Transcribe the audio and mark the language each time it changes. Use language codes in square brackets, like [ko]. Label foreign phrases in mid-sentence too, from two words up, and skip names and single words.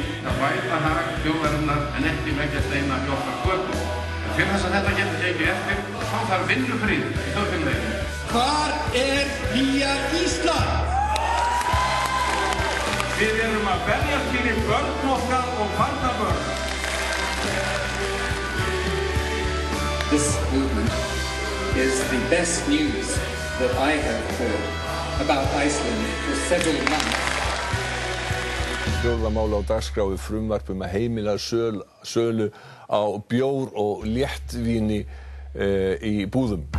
[is] Að bæta hag þjóðarinnar en ekki leggja steina í okkar götu. Til þess að þetta getur gengið eftir, þá þarf vinnufrið í þjóðfélaginu. Hvar nýja Ísland? Við erum að berjast fyrir börn okkar og barnabörn. [en] This movement is the best news that I have heard about Iceland for several months. [is] Fjórða mál á dagskrá frumvarp að heimila sölu á bjór og léttvíni í búðum.